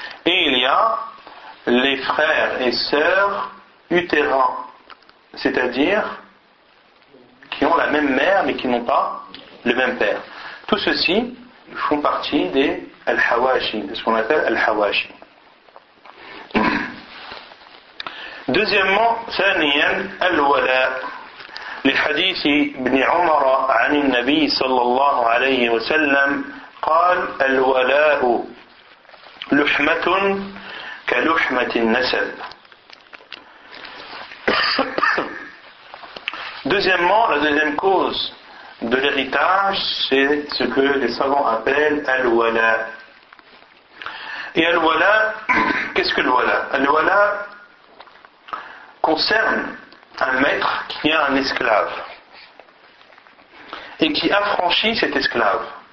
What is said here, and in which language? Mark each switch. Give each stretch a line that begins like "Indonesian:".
French: Et il y a les frères et sœurs utérins, c'est-à-dire qui ont la même mère mais qui n'ont pas le même père. Tout ceci font partie des al-hawashi, de ce qu'on appelle al-hawashi. Deuxièmement,
Arabic: ثانياً
French: al-wala.
Arabic: للحديث ابن عمر عن النبي صلى الله عليه وسلم قال الولاء لحمة كلحمة النسب.
French: Deuxièmement, la deuxième cause de l'héritage, c'est ce que les savants appellent al-wala. Et al-wala, qu'est-ce que al-wala? Al-wala concerne un maître qui a un esclave et qui affranchit cet esclave.